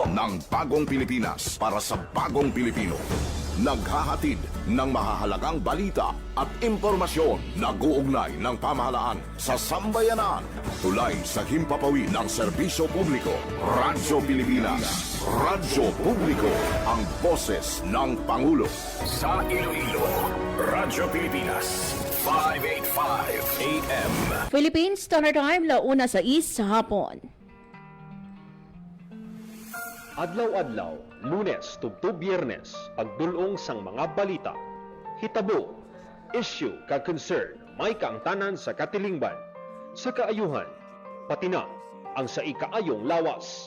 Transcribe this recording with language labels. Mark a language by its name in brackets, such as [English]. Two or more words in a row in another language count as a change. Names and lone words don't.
[Filipino] Ng bagong Pilipinas para sa bagong Pilipino. Naghahatid ng mahahalagang balita at impormasyon na guugnay ng pamahalaan sa sambayanan. Tulay sa himpapawid ng serbisyo publiko. Radyo Pilipinas. Radyo Publiko. Ang boses ng Pangulo. Sa Iloilo, Radyo Pilipinas. 585 AM. Philippines Standard Time, 1:06 sa hapon. [Hiligaynon] Adlaw-adlaw, Lunes tubtob Biyernes, pagdulong sang mga balita. Hitabo, issue kag concern, may kaangtanan sa katilingban, sa kaayuhan, pati na ang sa ikaayong lawas.